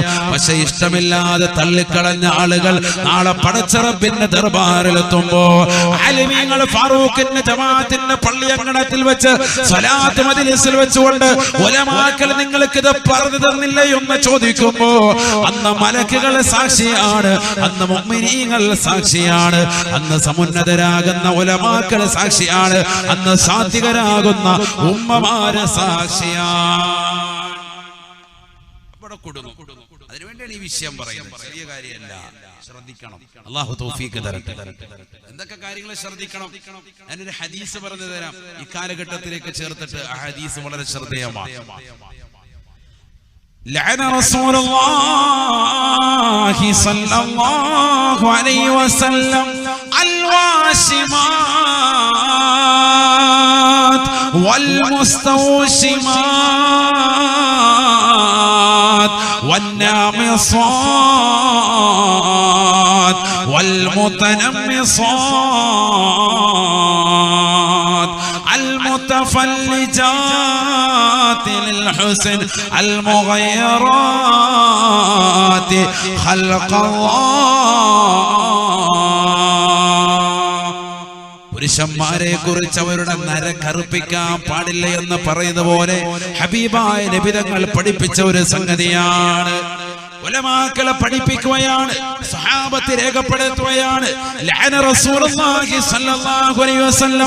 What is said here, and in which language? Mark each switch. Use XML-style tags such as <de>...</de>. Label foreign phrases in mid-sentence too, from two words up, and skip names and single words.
<ml>പക്ഷെ ഇഷ്ടമില്ലാതെ തള്ളിക്കളഞ്ഞ ആളുകൾ നാളെ പടച്ച റബ്ബിന്റെ ദർബാറിലെത്തുമ്പോ ആലിമീങ്ങൾ ഫാറൂഖിന്റെ ജമാഅത്തിന്റെ പള്ളിയങ്കണത്തിൽ വെച്ച് സ്വലാത്ത് മജ്ലിസിൽ വെച്ചുകൊണ്ട് ഉലമാക്കൾ നിങ്ങൾക്ക് ഇത് പറഞ്ഞു തന്നില്ല എന്ന് ചോദിക്കുമ്പോ അന്ന് മലക്കുകൾ സാക്ഷിയാണ്, അന്ന് മുഅ്മിനീങ്ങൾ സാക്ഷിയാണ്, അന്ന് സമുന്നതരാകുന്ന ഉലമാക്കൾ സാക്ഷിയാണ്, അന്ന് സാത്വികരാകുന്ന ഉമ്മമാര് സാക്ഷിയാണ്. അതിനുവേണ്ടിയാണ് ഈ വിഷയം പറയുന്നത്. ചെറിയ കാര്യമല്ല, ശ്രദ്ധിക്കണം. അല്ലാഹു തൗഫീഖ് തരട്ടെ. എന്തൊക്കെ കാര്യങ്ങൾ ശ്രദ്ധിക്കണം? ഞാനൊരു ഹദീസ് പറഞ്ഞു തരാം, ഈ കാലഘട്ടത്തിലേക്ക് ചേർത്തിട്ട്. ആ ഹദീസ് വളരെ ശ്രദ്ധേയമാണ്.</ml> <ar>لعن رسول الله صلى الله عليه وسلم الواشمات والمستوشمات والنامصات والمتنمصات المتفلجات للحسن المغيرات خلق الله.</ar> <ml>പുരുഷന്മാരെ കുറിച്ച് അവരുടെ നര കറുപ്പിക്കാൻ പാടില്ല എന്ന് പറയുന്ന പോലെ ഹബീബായ നബി തങ്ങൾ പഠിപ്പിച്ച ഒരു സംഗതിയാണ്. ഉലമാക്കളെ പഠിപ്പിക്കുകയാണ്, സഹാബത്ത് രേഖപ്പെടുത്തുകയാണ്.</ml> <ar>لعن رسول الله صلى الله عليه وسلم.</ar>